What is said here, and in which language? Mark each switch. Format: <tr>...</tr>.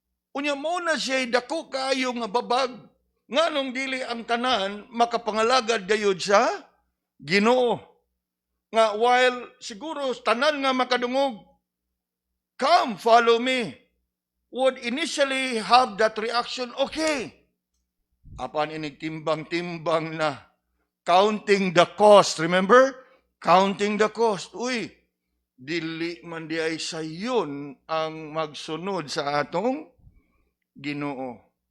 <ceb>Unya mo na siya dako kayo nga babag. Nganong dili ang tanan makapangalagad gayud sa Ginoo. Nga while siguro tanan nga makadungog,</ceb> <en>come, follow me, would initially have that reaction, okay.</en> <ceb>Apan inigtimbang-timbang na,</ceb> <en>counting the cost, remember? Counting the cost.</en> <ceb>Uy, dili man di ay sayon ang magsunod sa atong Ginoo.</ceb>